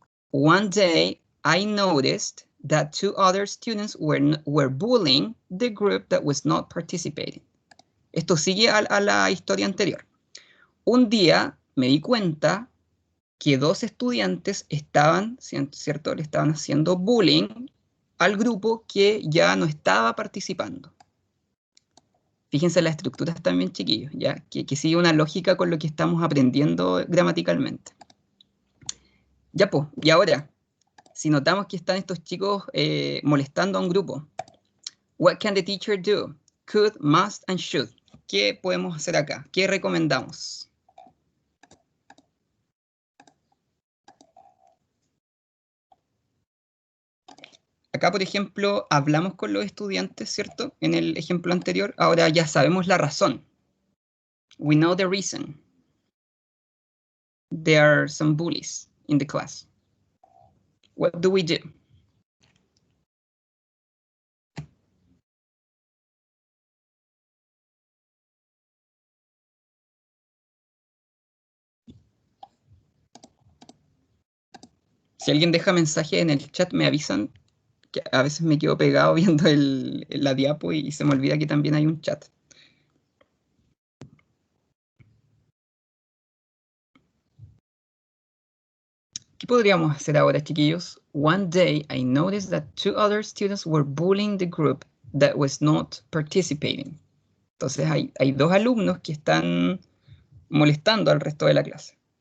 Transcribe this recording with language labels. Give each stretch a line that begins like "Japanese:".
English: One day, I noticed that two other students were bullying the group that was not participating.
Spanish: Esto sigue a la historia anterior. Un día me di cuenta que dos estudiantes estaban, ¿cierto? Le estaban haciendo bullying al grupo que ya no estaba participando. Fíjense las estructuras también, chiquillos, ¿ya? Que sigue una lógica con lo que estamos aprendiendo gramaticalmente. Ya, pues, y ahora, si notamos que están estos chicos molestando a un grupo,
English: what can the teacher do? Could, must, and should.
Spanish: ¿Qué podemos hacer acá? ¿Qué recomendamos? Acá, por ejemplo, hablamos con los estudiantes, ¿cierto? En el ejemplo anterior, ahora ya sabemos la razón.
English: We know the reason. There are some bullies in the class. What do we do?
Spanish: Si alguien deja mensaje en el chat, me avisan, que a veces me quedo pegado viendo la diapo y se me olvida que también hay un chat. ¿Qué podríamos hacer ahora, chiquillos?
English: One day I noticed that 2 other students were bullying the group that was not participating.
Spanish: Entonces hay 2 alumnos que están molestando al resto de la clase.